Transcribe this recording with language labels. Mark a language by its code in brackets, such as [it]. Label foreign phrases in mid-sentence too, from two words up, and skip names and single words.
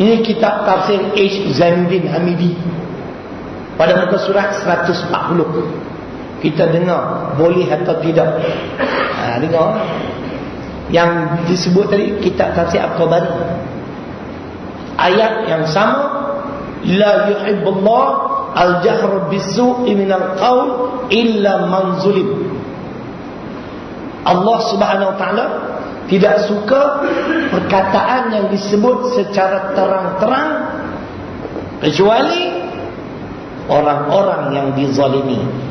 [ms] Ini kitab tafsir H. Zainuddin Hamidi pada muka surat 140. Kita dengar boleh atau tidak. Dengar yang disebut tadi kitab tafsir At-Tabari. Ayat yang sama, [ar] لا يحب الله الجهر بالسوء من القول إلا من ظلم. الله سبحانه وتعالى [ms] tidak suka perkataan yang disebut secara terang-terang kecuali orang-orang yang dizalimi.